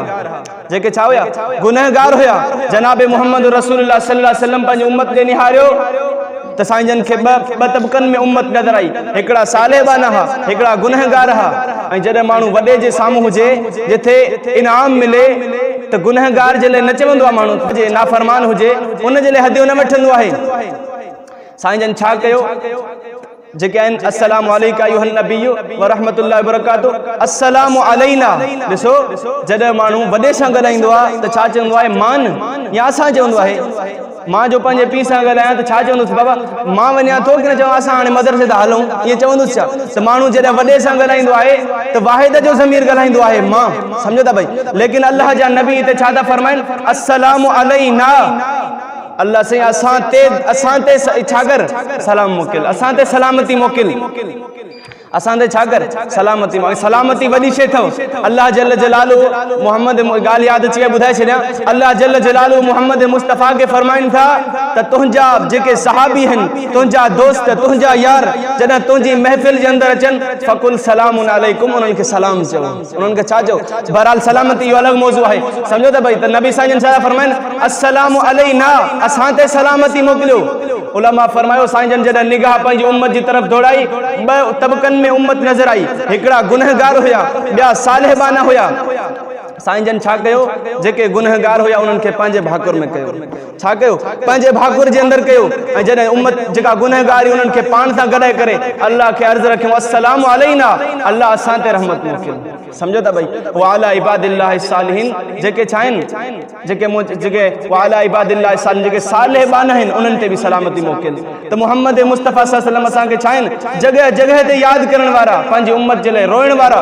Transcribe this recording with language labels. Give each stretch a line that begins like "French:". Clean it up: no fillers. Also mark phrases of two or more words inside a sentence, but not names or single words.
Sindhi: जेके छा हुया, गुनहगार हुया। जनाब मोहम्मद
Arabic: رسول الله صلى الله عليه وسلم
Sindhi: पंहिंजी उम्मत खे निहारियो त साईं जन खे ॿ तबक़नि में उम्मत नज़र आई, हिकिड़ा सालिहबान हुआ, हिकिड़ा गुनहगार हुआ। ऐं जॾहिं माण्हू वॾे जे साम्हूं हुजे, जिथे इनाम मिले, त गुनहगार जे लाइ न चवंदो आहे माण्हू, जे नाफ़रमान हुजे उन जे लाइ हदियो न वठंदो आहे। साईं जन छा कयो जेके आहिनि
Arabic: السلام عليك أيها النبي ورحمة الله وبركاته السلام علينا.
Sindhi: ॾिसो जॾहिं माण्हू वॾे सां ॻाल्हाईंदो आहे त छा चवंदो आहे मान, या असां चवंदो आहे मां जो पंहिंजे पीउ सां ॻाल्हायां त छा चवंदुसि बाबा मां वञा थो की न चवां असां हाणे मदरसे था हलूं, ईअं चवंदुसि छा? त माण्हू जॾहिं वॾे सां ॻाल्हाईंदो आहे त वाहिद जो ज़मीर ॻाल्हाईंदो आहे मां, सम्झो था भई। लेकिन अल्लाह जा नबी हिते छा था फरमाइनि?
Arabic: السلام علينا.
Sindhi: अल्लाह से असां ते छा कर सलाम मोकिल, असां ते सलामती मोकिल, असां ते छा कर सलामती मोकिल। सलामती वॾी शइ अथव। अल्लाह
Arabic: جل جلاله
Sindhi: मोहम्मद ॻाल्हि यादि अची ॿुधाए छॾियां, अल्लाह
Arabic: جل جلاله
Sindhi: मोहम्मद मुस्तफ़ा खे फरमाइनि था त तुंहिंजा जेके सहाबी आहिनि, तुंहिंजा दोस्त, तुंहिंजा यार जॾहिं तुंहिंजी महफ़िल जे अंदरि अचनि
Arabic: فقل سلام عليكم,
Sindhi: उन्हनि खे सलाम चओ, उन्हनि खे छा चओ? बहरहाल सलामती इहो अलॻि मौज़ू आहे, सम्झो था भई। त नबी साईं जन छा फरमाइनि?
Arabic: السلام علينا,
Sindhi: असां ते सलामती मोकिलियो। उलमा फरमायो साईं जन जॾहिं निगाह पंहिंजी उम्मत जी तरफ़ दौड़ाई, ॿ तबक़नि में उम्मत नज़र आई, हिकिड़ा गुनहगार हुया, ॿिया सालिहबाना हुया। साईं जन छा कयो? जेके गुनहगार हुया उन्हनि खे पंहिंजे भाकुर में कयो। छा कयो? पंहिंजे भाकुर जे अंदरि कयो। ऐं जॾहिं उम्मत जेका गुनहगार हुई उन्हनि खे पाण सां गॾाए करे अल्लाह खे अर्ज़ु रखियो
Arabic: السلام علينا,
Sindhi: अल्लाह असां ते रहमत मोकिल। सम्झो था भई।
Arabic: وعلى عباد الله الصالحين,
Sindhi: जेके छा आहिनि? जेके
Arabic: وعلى عباد الله الصالحين,
Sindhi: जेके सालिहबाना आहिनि, उन्हनि ते बि सलामती मोकिल। त मोहम्मद मुस्तफ़ा
Arabic: صلى الله عليه وسلم
Sindhi: असांखे छा आहिनि? जॻह जॻह ते यादि करण वारा, पंहिंजी उम्मत जे लाइ रोइण वारा।